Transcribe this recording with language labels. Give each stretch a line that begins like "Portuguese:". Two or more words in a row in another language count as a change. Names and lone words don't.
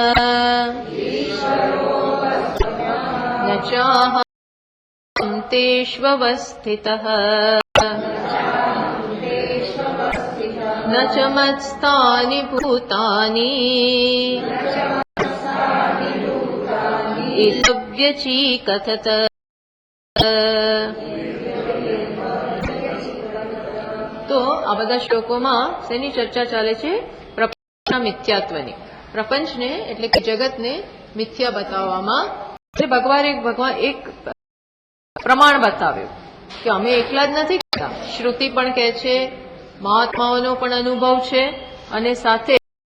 Sanskrit: न चाहं तेष्वस्थितः न च मत्स्थानि भूतानि एतव्यचीकथत।
Gujarati: તો આ બધા શ્લોકોમાં શેની ચર્ચા ચાલે છે? પ્રપંચના મિથ્યાત્વની. પ્રપંચને એટલે કે જગતને મિથ્યા બતાવવામાં ભગવાન એક પ્રમાણ બતાવ્યું કે અમે એકલા જ નથી કરતા, શ્રુતિ પણ કહે છે, મહાત્માઓનો પણ અનુભવ છે અને સાથે